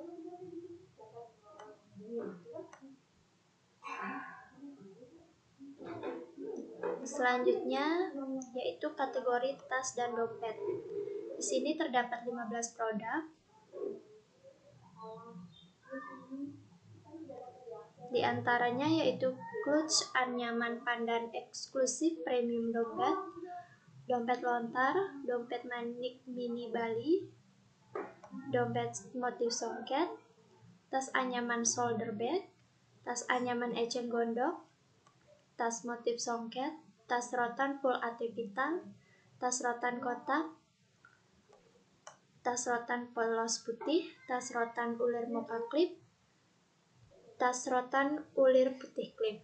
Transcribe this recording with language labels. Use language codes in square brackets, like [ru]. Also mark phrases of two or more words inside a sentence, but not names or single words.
[id] Selanjutnya yaitu kategori tas dan dompet. Di sini terdapat 15 produk. Di antaranya yaitu clutch anyaman pandan eksklusif premium dompet, dompet lontar, dompet manik mini Bali, dompet motif songket, tas anyaman [en] shoulder bag, [id] tas anyaman eceng gondok, tas motif songket, tas rotan full AT pita, tas rotan kotak, tas rotan polos putih, tas rotan ulir mocha clip, tas rotan ulir putih clip.